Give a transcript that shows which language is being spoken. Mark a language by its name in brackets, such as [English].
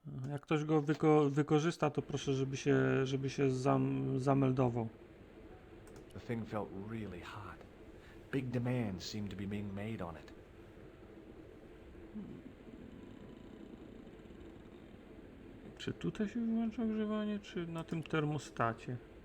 [Polish] Jak ktoś go wykorzysta, to proszę, żeby się zameldował. [English] The thing felt really hot. Big demands seemed to be being made on it. [Polish] Czy tutaj się wyłącza ogrzewanie, czy na tym termostacie?